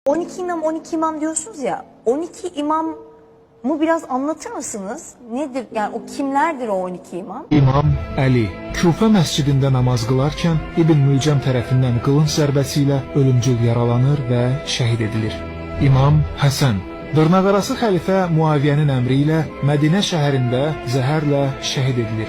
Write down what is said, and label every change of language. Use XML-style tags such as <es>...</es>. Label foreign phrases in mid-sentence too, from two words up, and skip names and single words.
<tr>12 imam 12 imam diyorsunuz ya, 12 imam mı biraz anlatır mısınız? Nedir yani, o kimlerdir o 12 imam?</tr> <az>İmam Əli Küfə məscidində namaz qılarkən İbn Mülcəm tərəfindən qılınc zərbəsi ilə ölümcül yaralanır və şəhid edilir. İmam Həsən dırnaqarası xəlifə Muaviyyənin əmri ilə Mədinə şəhərində zəhərlə şəhid edilir.</az>